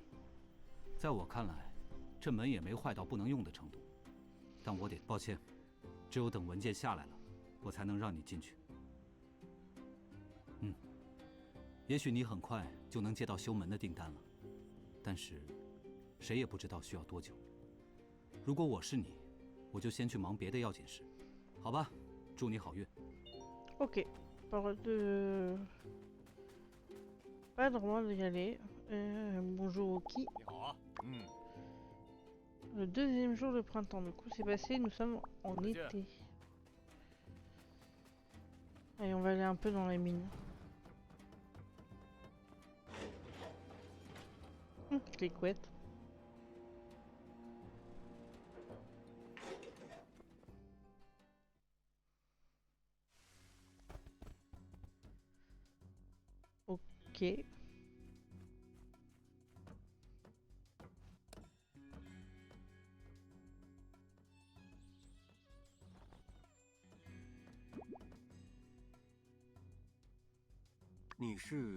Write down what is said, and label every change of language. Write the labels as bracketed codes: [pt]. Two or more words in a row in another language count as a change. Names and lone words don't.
[zh] 在我看来，这门也没坏到不能用的程度，但我得……抱歉，只有等文件下来了，我才能让你进去。也许你很快就能接到修门的订单了，但是谁也不知道需要多久。如果我是你，我就先去忙别的要紧事，好吧？祝你好运。 [fr] Ok. Pas de droit d'y aller. Bonjour Oki. [zh] 你好啊。 [fr] Le deuxième jour de printemps. Du coup, c'est passé. Nous sommes en été. Allez, on va aller un peu dans les mines. Les couettes. Ok. [zh] 你是？